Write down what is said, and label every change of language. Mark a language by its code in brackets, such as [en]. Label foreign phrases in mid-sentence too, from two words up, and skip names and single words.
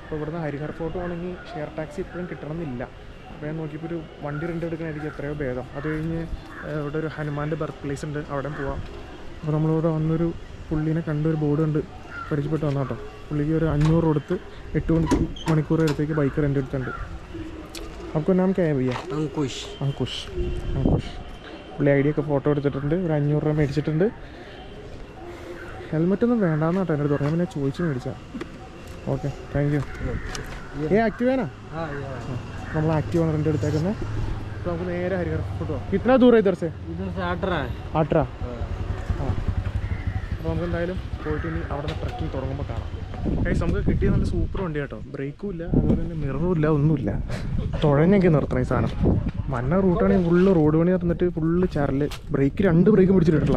[ml] അപ്പോൾ ഇവിടുന്ന് ഹരിഹർ ഫോർട്ട് പോകണമെങ്കിൽ [en] share taxi [ml] ഇപ്പോഴും കിട്ടണമെന്നില്ല. അപ്പോൾ ഞാൻ നോക്കിയപ്പോൾ ഒരു വണ്ടി റെൻ്റ് എടുക്കണമായിരിക്കും എത്രയോ ഭേദം. അത് കഴിഞ്ഞ് ഇവിടെ ഒരു ഹനുമാൻ്റെ [en] birth place [ml] ഉണ്ട്, അവിടെ പോവാം. അപ്പോൾ നമ്മളിവിടെ വന്നൊരു പുള്ളീനെ ഒരു ബോർഡ് കണ്ട് പരിചയപ്പെട്ട് വന്നു കേട്ടോ. പുള്ളിക്ക് ഒരു 500 കൊടുത്ത് 8 മണിക്കൂർ അടുത്തേക്ക് [en] bike rent [ml] എടുത്തിട്ടുണ്ട്. [hi] आपको नाम क्या है भैया? अंकुश. अंकुश. [ml] പുള്ളി ഐ ഡി ഒക്കെ ഫോട്ടോ എടുത്തിട്ടുണ്ട്. ഒരു 500 രൂപ മേടിച്ചിട്ടുണ്ട്. ഹെൽമെറ്റൊന്നും വേണ്ടാന്ന് കേട്ടോ എന്നോട് പറഞ്ഞു. പിന്നെ ചോദിച്ച് മേടിച്ചാൽ ഓക്കെ. [en] thank you. [ml] ആക്റ്റീവാനാ നമ്മൾ ആക്റ്റീവാണ് റെൻ്റ് എടുത്തേക്കുന്നത്. അപ്പോൾ നമുക്ക് നേരെ ഹരിഹർ ഫോർട്ട് പോകാം. [hi] कितना दूर है इधर से [ml] 18 അപ്പോൾ നമുക്ക് എന്തായാലും പോയിട്ട് ഇനി അവിടെ നിന്ന് ട്രക്കിംഗ് തുടങ്ങുമ്പോൾ കാണാം. ഗൈസ് നമുക്ക് കിട്ടിയ നല്ല സൂപ്പർ വണ്ടി കേട്ടോ. ബ്രേക്കും ഇല്ല, അതുപോലെ തന്നെ മിററും ഇല്ല, ഒന്നുമില്ല. തുഴഞ്ഞെങ്കിൽ നിർത്തണം ഈ സാധനം. മന്ന റൂട്ടാണെങ്കിൽ [en] full road [ml] പണി നടന്നിട്ട് ഫുള്ള് ചരല്. ബ്രേക്ക് 2 ബ്രേക്ക് പിടിച്ചിട്ടില്ല.